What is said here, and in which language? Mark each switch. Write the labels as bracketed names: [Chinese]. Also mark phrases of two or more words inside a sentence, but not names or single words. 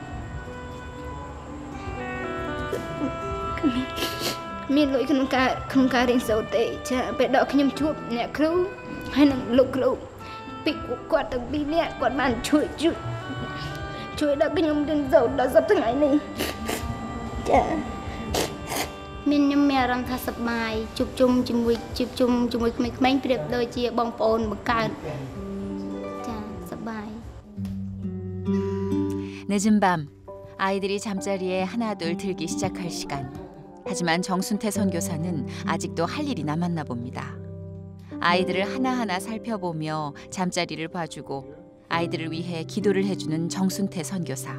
[Khmer] មានលុយក្នុងការរៀនសូត្រទេចាពេលដល់ខ្ញុំជួបអ្នកគ្រូហើយនឹងលោកគ្រូពីគាត់ទាំងពីរនាក់គាត់បានជួយដល់ខ្ញុំរៀនសូត្រដល់សប្តាហ៍ថ្ងៃនេះចាខ្ញុំមានអារម្មណ៍ថាសប្បាយជួបជុំជាមួយក្មេងៗប្រៀបដូចជាបងប្អូនបង្កើតចាសប្បាយ [Korean] 늦은 밤 아이들이 잠자리에 하나둘 들기 시작할 시간. 하지만 정순태 선교사는 아직도 할 일이 남았나 봅니다. 아이들을 하나하나 살펴보며 잠자리를 봐주고 아이들을 위해 기도를 해주는 정순태 선교사.